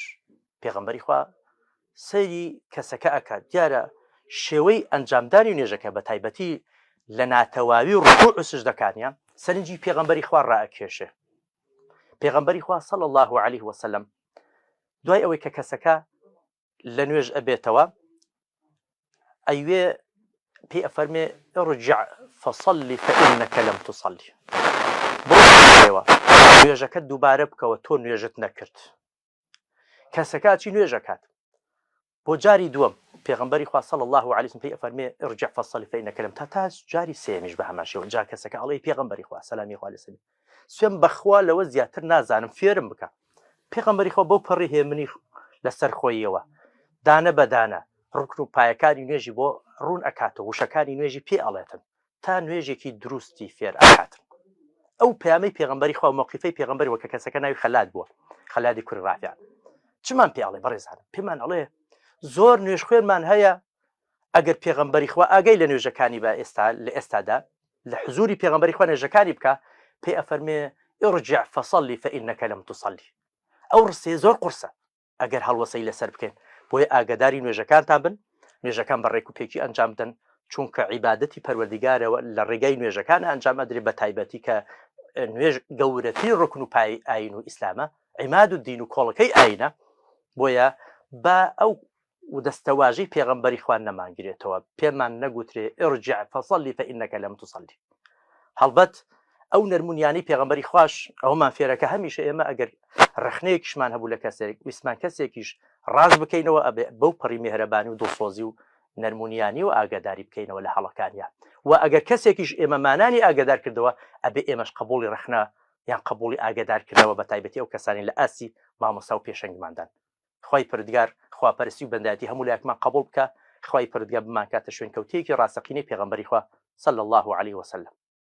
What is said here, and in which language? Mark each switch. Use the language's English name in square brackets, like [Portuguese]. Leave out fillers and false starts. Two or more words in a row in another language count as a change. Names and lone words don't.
[Central Kurdish] پێغەمبەری خوا سەیری کەسەکە ئەکات دیارە شێوەی ئەنجامدانی نوێژەکە بە تایبەتی لە ناتەواوی ڕکوع و سجدەکانیان سەرنجی پێغەمبەری خوا ڕائەکێشێ پێغەمبەری خوا [Arabic] صلی الله عليه وسلم [Central Kurdish] دوای ئەوەی کە کەسەکە لە نوێژ ئەبێتەوە ئەیوێ پێی ئەفەرمێ [Arabic] ارجع فصلي فإنك لم تصلي [Central Kurdish] بۆ نوێژەکەت دووبارە بکەوە تۆ نوێژت نەکرد کەسەکە چی نوێژەکات بۆ جاری دووەم پێغەمبەری خوا [Arabic] صلی الله عليه وسلم [Central Kurdish] پێی ئەفەرمێ [Arabic] ارجع فصلي فإنك لم [Central Kurdish] تا جاری سێمیش بە هەماشەوە جا کەسەکە ئەڵێ پێغەمبەری خوا سەلامی خوا لەسەر سوێن بەخوا لەوە زیاتر نازانم فێرم بکە پێغەمبەری خوا بۆ پەڕی هێمنی لەسەر خۆیەوە دانە بەدانە ڕکن و پایەکانی نوێژی بۆ ڕوون ئەکاتەوە وشەکانی نوێژی پێ ئەڵێتن تا نوێژێکی دروستی فێر ئەکاتن ئەو پەیامەی پێغەمبەری خوا و موقیفەی پێغەمبەری وەکە کەسەکە ناوی خەلاد بووە خەلادی کوڕی ڕافع چمان پێ ئەڵێ بەڕێزانم پێمان ئەڵێ زۆر نوێژ خوێنمان هەیە ئەگەر پێغەمبەری خوا ئاگەی لە نوێژەکانی بە ئێستا لە ئێستادا لە حزوری پێغەمبەری خوا نوێژەکانی بکە پێی ئەفەرمێ ارجع [Arabic] فصلي فإنك لم تصلي [Central Kurdish] ئەو ڕستەیە زۆر قورسە ئەگەر هەڵوەسەی لەسەر بکەین بۆیە ئاگداری نوێژەکانتان بن نوێژەکان بە ڕێک و پێکی ئەنجام بدەن چونکە عیبادەتی پەروەردگارەوە لە ڕێگەی نوێژەکان ئەنجام ئەدرێت بە تایبەتی کە نوێژ گەورەترین ڕکن و پای ئاین و ئیسلامە عیماد و دین و کۆڵەکەی ئاینە بۆیە بە ئەو دەستەواژەی پێغەمبەری خوان نەمانگرێتەوە پێمان نەگوترێ [Arabic] ارجع فصلي فإنك لم تصلي [Central Kurdish] هەڵبەت ئەو نەرمونیانی پێغەمبەری خوش ئەومان فێرەکە هەمیشە ئێمە ئەگەر ڕخنەیەکیشمان هەبوو لە کەسێک ویسمان کەسێکیش ڕاز بکەینەوە ئەبێ بەو پەڕی میهرەبانی و دڵسۆزی و نەرمونیانی و ئاگاداری بکەینەوە لە هەڵەکانیان و ئەگەر کەسێکیش ئێمە مانانی ئاگادار کردەوە ئەبێ ئێمەش قبولی ڕخنە یان قبولی ئاگادارکردنەوە بە تایبەتی ئەو کەسانی لە ئاسی مامۆستا و پێشەنگماندان خوای پەروەردگار خواپەرستی و بەندایەتی هەموو لایەکمان قبول بکە خوای پەروەردگار بمان کاتە شوێن کەوتەیەکی ڕاستەقینەی پێغەمبەری خوا [Arabic] صلی الله عليه وسلم